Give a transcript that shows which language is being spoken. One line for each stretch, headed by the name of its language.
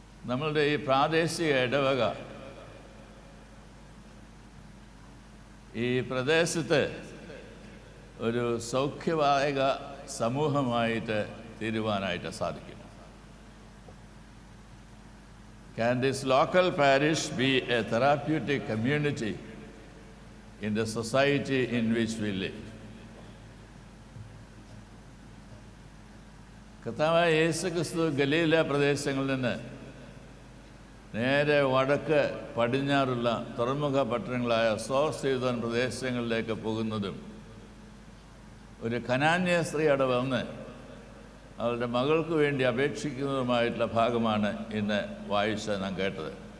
Malayalam: നമ്മളുടെ ഈ പ്രാദേശിക ഇടവക ഈ പ്രദേശത്ത് ഒരു സൗഖ്യദായക സമൂഹമായിട്ട് തീരുവാനായിട്ട് സാധിക്കും.
English: Can this local parish be a therapeutic community in the society in which we live?
Malayalam: കർത്താവായ യേശുക്രിസ്തു ഗലീല പ്രദേശങ്ങളിൽ നിന്ന് നേരെ വടക്ക് പടിഞ്ഞാറുള്ള തുറമുഖ പട്ടണങ്ങളായ സോർ സീദോൻ പ്രദേശങ്ങളിലേക്ക് പോകുന്നതും ഒരു കനാന്യ സ്ത്രീ അവിടെ വന്ന് അവളുടെ മകൾക്ക് വേണ്ടി അപേക്ഷിക്കുന്നതുമായിട്ടുള്ള ഭാഗമാണ് ഇന്ന് വായിച്ച് നാം കേട്ടത്.